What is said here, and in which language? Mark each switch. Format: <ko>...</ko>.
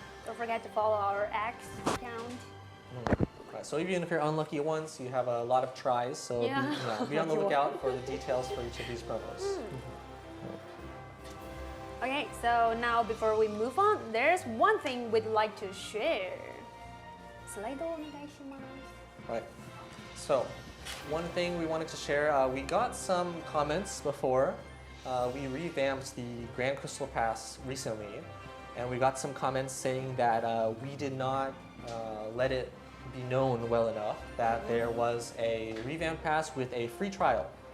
<en>Don't forget to follow our X account. Right, so even if you're unlucky once, you have a lot of tries, so Yeah. be on the lookout for the details for each of these promos. Okay, so now before we move on, there's one thing we'd like to share.</en> <ja>スライドお願いします。</ja> <en>Right. So, one thing we wanted to share, we got some comments before. We revamped the Grand Crystal Pass recently, and we got some comments saying that we did not let it be known well enough that there was a revamped pass with a free trial.</en>